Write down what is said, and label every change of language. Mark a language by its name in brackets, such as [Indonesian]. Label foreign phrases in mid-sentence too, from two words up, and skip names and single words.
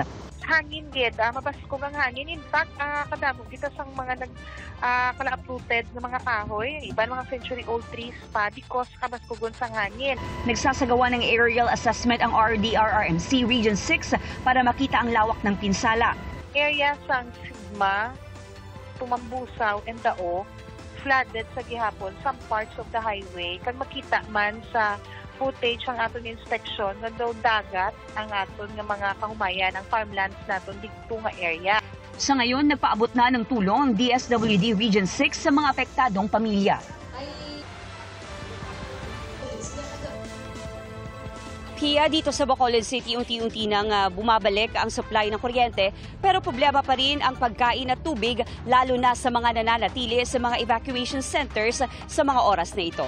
[Hiligaynon] Hangin gid, mabasko ang hangin. [English] In fact, [Hiligaynon] kadamo dito sa mga kala-uprooted ng mga kahoy, iba mga [English] century-old trees [Hiligaynon] pa because kabaskugon sa hangin. [Filipino] Nagsasagawa ng aerial assessment ang RDRRMC Region 6 para makita ang lawak ng pinsala. [Hiligaynon] Area sang Sigma, Tumambusaw, and Dao, flooded sa gihapon [English] some parts of the highway. [Hiligaynon] Kag makita man sa footage ang aton inspection nga daw dagat ang aton nga mga kahumayan ang farmlands naton dito nga area. [Filipino] Sa ngayon, nagpaabot na ng tulong ang DSWD Region 6 sa mga apektadong pamilya. Pia, dito sa Bacolod City, unti-unti nang bumabalik ang supply ng kuryente, pero problema pa rin ang pagkain at tubig, lalo na sa mga nananatili sa mga [English] evacuation centers [Filipino] sa mga oras na ito.